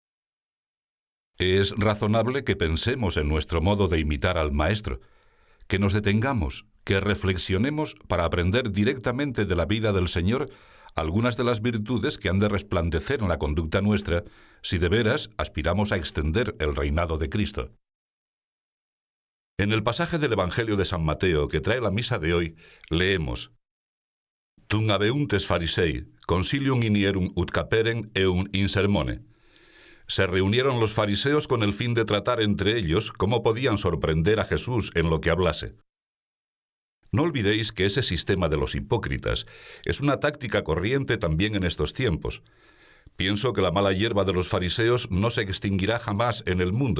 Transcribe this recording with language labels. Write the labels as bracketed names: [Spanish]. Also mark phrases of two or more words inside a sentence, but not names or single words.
[Spanish] Es razonable que pensemos en nuestro modo de imitar al Maestro, que nos detengamos, que reflexionemos para aprender directamente de la vida del Señor algunas de las virtudes que han de resplandecer en la conducta nuestra si de veras aspiramos a extender el reinado de Cristo. En el pasaje del Evangelio de San Mateo que trae la misa de hoy, leemos: [Latin] «Tum habeuntes Pharisei, consilium inierum ut caperen eum in sermone». [Spanish] Se reunieron los fariseos con el fin de tratar entre ellos cómo podían sorprender a Jesús en lo que hablase. No olvidéis que ese sistema de los hipócritas es una táctica corriente también en estos tiempos. Pienso que la mala hierba de los fariseos no se extinguirá jamás en el mundo.